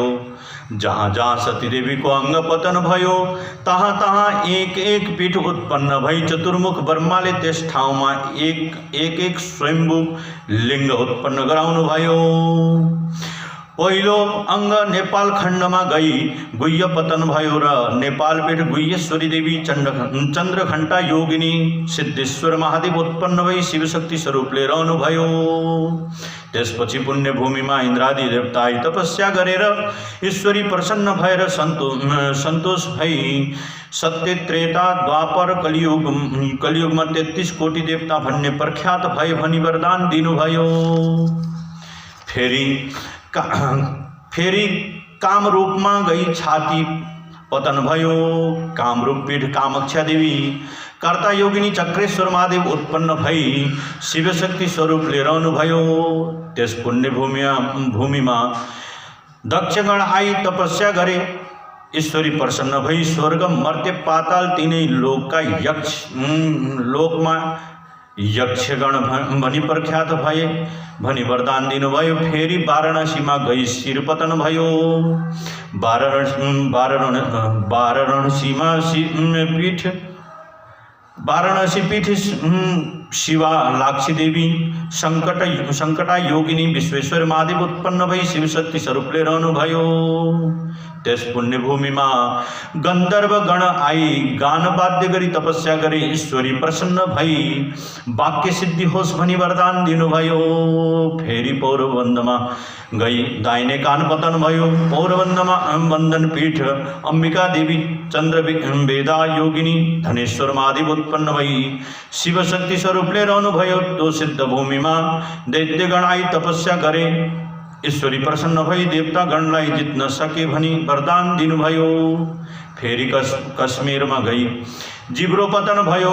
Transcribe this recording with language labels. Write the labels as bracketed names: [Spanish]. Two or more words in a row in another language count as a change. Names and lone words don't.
[Nepali] जहाँ जहाँ सतीदेवीको अङ्ग पतन भयो तहाँ तहाँ एक एक पीठ उत्पन्न भई चतुर्मुख ब्रह्माले त्यस ठाउँमा एक स्वयम्भू लिङ्ग उत्पन्न गराउनु भयो। पहिलो अङ्ग नेपाल खण्डमा गई गुह्य पतन भयो र नेपालपीठ गुह्येश्वरी देवी चन्द्रघण्टा योगिनी सिद्धेश्वर महादेव उत्पन्न भई शिवशक्ति स्वरूपले रहनुभयो। त्यसपछि पुण्यभूमिमा इन्द्रादि देवता तपस्या गरेर ईश्वरी प्रसन्न भएर सन्तोष भई सत्य त्रेता द्वापर कलियुगमा 33 कोटी देवता भन्ने प्रख्यात भए भनी वरदान दिनुभयो। फेरि कामरूपमा गई छाती पतन भयो। कामरूप पीठ कामाख्या देवी कर्ता योगिनी चक्रेश्वर महादेव उत्पन्न भई शिवशक्ति स्वरूपले रहनुभयो। त्यस पुण्यभूमिमा दक्षगण आई तपस्या गरे। ईश्वरी प्रसन्न भई स्वर्ग मर्त्य पाताल तीनै लोकका लोकमा यक्षगण भनी प्रख्यात भए भनी वरदान दिनुभयो। फेरि वाराणसीमा गई शिरपतन भयो। वाराणसी पीठ शिवा लाक्षी देवी संकटा योगिनी विश्वेश्वर महादेव उत्पन्न भई शिवशक्ति स्वरूपले रहनुभयो। त्यस पुण्यभूमिमा गन्धर्व गण आई गान वाद्य गरी तपस्या गरी ईश्वरी प्रसन्न भई वाक्य सिद्धि होस् भनी वरदान दिनुभयो। फेरि पौरबन्दमा गई दाहिने कान पतन भयो। पौरबन्दमा वन्दन पीठ अम्बिका देवी चन्द्र वेदा योगिनी धनेश्वर महादेव उत्पन्न भई शिवशक्ति स्वरूपले रहनुभयो। तो सिद्ध भूमिमा दैत्यगण आई तपस्या गरे। ईश्वरी प्रसन्न भई देवतागणलाई जित्न सके भनी वरदान दिनुभयो। फेरि कश्मीरमा गई जिब्रो पतन भयो।